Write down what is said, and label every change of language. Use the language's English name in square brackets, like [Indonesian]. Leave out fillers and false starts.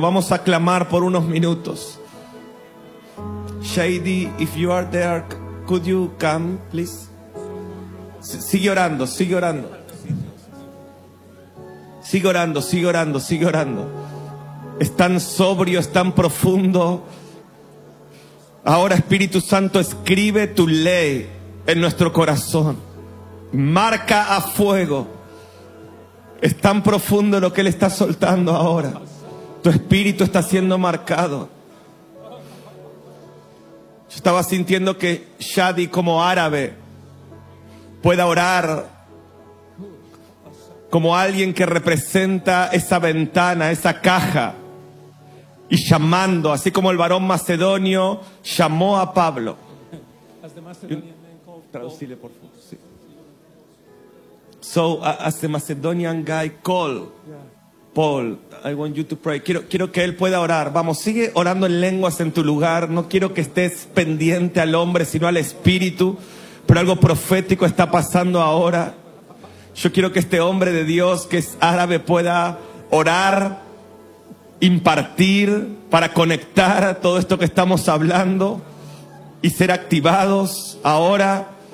[Spanish] Vamos a clamar por unos minutos. [English] Shady, if you are there, could you come, please? [Spanish] Sigue orando. Es tan sobrio, es tan profundo. Ahora, Espíritu Santo, escribe tu ley en nuestro corazón, marca a fuego. Es tan profundo lo que Él está soltando ahora. Tu espíritu está siendo marcado. Yo estaba sintiendo que Shadi, como árabe, pueda orar como alguien que representa esa ventana, esa caja, y llamando, así como el varón macedonio llamó a Pablo. Traducile, por favor. [English] So, as the Macedonian guy call Paul, I want you to pray. [Spanish] Quiero que él pueda orar. Vamos, sigue orando en lenguas en tu lugar. No quiero que estés pendiente al hombre, sino al espíritu. Pero algo profético está pasando ahora. Yo quiero que este hombre de Dios, que es árabe, pueda orar, impartir, para conectar todo esto que estamos hablando y ser activados ahora.